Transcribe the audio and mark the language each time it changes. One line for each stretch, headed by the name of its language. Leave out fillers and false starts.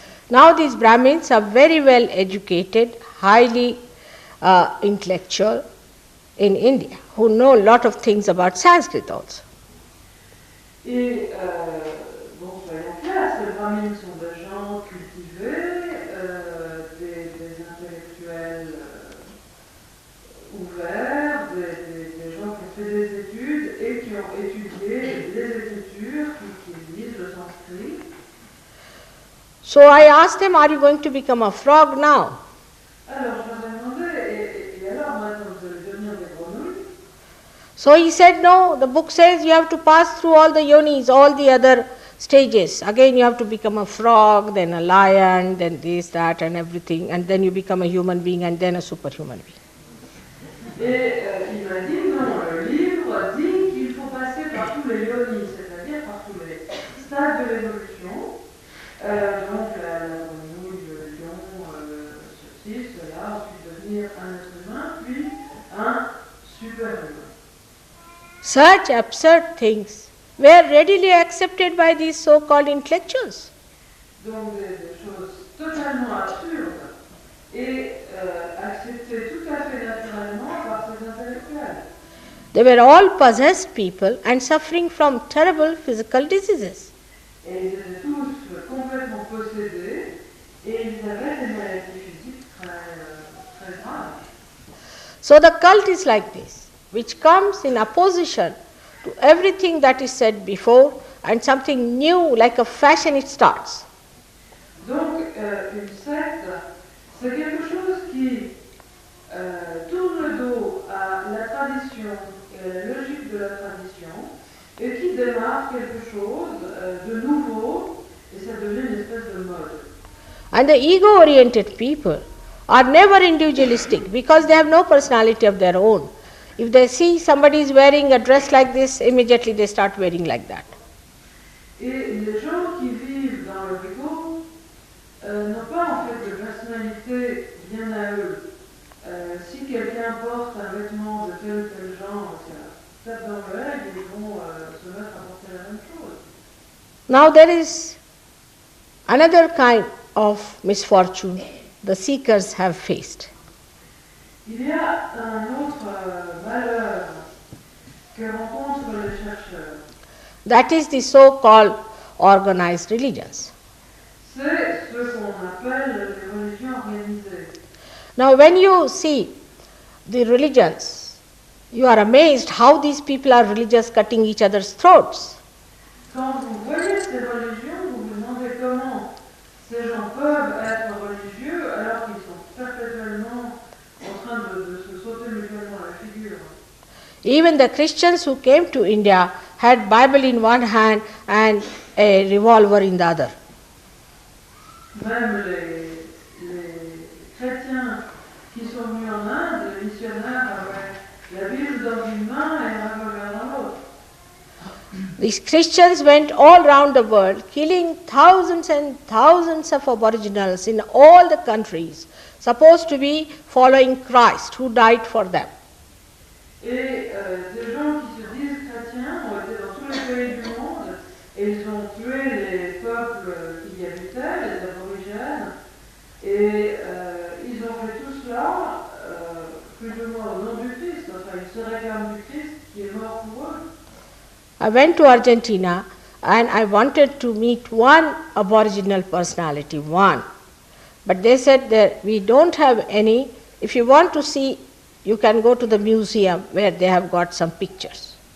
English: Now these Brahmins are very well educated, highly intellectual in India, who know a lot of things about Sanskrit also.
French: Et bon, soyons clairs, ces brahmins sont des gens cultivés, des intellectuels ouverts, des gens qui ont fait des études et qui ont étudié les écritures, qui lisent le sanskrit.
English: So I asked him, are you going to become a frog now?
French: Alors je leur ai demandé, et alors maintenant vous allez devenir des grenouilles?
English: So he said, no, the book says you have to pass through all the yonis, all the other stages. Again you have to become a frog, then a lion, then this, that and everything, and then you become a human being and then a superhuman being.
French: Et il m'a dit, non, le livre dit qu'il faut passer par tous les yonis, c'est-à-dire par tous les stades de l'évolution. Donc la grenouille, le lion, ceci, cela, ensuite devenir un être humain, puis un super-humain.
English: Such absurd things were readily accepted by these so-called intellectuals.
French: Donc des choses totalement absurdes et acceptées tout à fait naturellement par ces intellectuels.
English: They were all possessed people and suffering from terrible physical diseases.
French: Et ils étaient tous complètement possédés et ils avaient des maladies physiques très graves.
English: So the cult is like this, which comes in opposition to everything that is said before, and something new like a fashion it starts.
French: Donc une secte, c'est quelque chose qui tourne le dos à la tradition et à la logique de la tradition et qui démarre quelque chose de nouveau et ça devient une espèce de mode.
English: And the ego-oriented people are never individualistic because they have no personality of their own. If they see somebody is wearing a dress like this, immediately they start wearing like that.
French: Et les gens qui vivent dans leur ego n'ont pas en fait de personnalité bien à eux. Si quelqu'un porte un vêtement de tel ou tel genre, ça tape dans l'œil, ils vont se mettre à porter la même chose.
English: Now there is another kind of misfortune the seekers have faced.
French: Il y a un autre malheur que rencontrent les chercheurs.
English: That is the so-called organized religions.
French: C'est ce qu'on appelle les religions organisées.
English: Now when you see the religions, you are amazed how these people are religious, cutting each other's throats.
French: Quand vous voyez ces religions, vous vous demandez comment ces gens peuvent être religieux alors qu'ils sont perpétuellement en train de se sauter mutuellement la figure.
English: Even the Christians who came to India had Bible in one hand and a revolver in the other.
French: Même les chrétiens qui sont venus en Inde, les missionnaires avaient la Bible dans une main et un revolver dans l'autre.
English: These Christians went all around the world, killing thousands and thousands of aboriginals in all the countries, supposed to be following Christ, who died for them.
French: Et des gens qui se disent chrétiens ont été dans tous les pays du monde et ils ont tué les peuples qui y habitaient, les aborigènes, et ils ont fait tout cela plus ou moins au nom du Christ. Enfin, ils se réclament du Christ qui est mort pour eux.
English: I went to Argentina and I wanted to meet one aboriginal personality, one. But they said that we don't have any. If you want to see, you can go to the museum where they have got some pictures.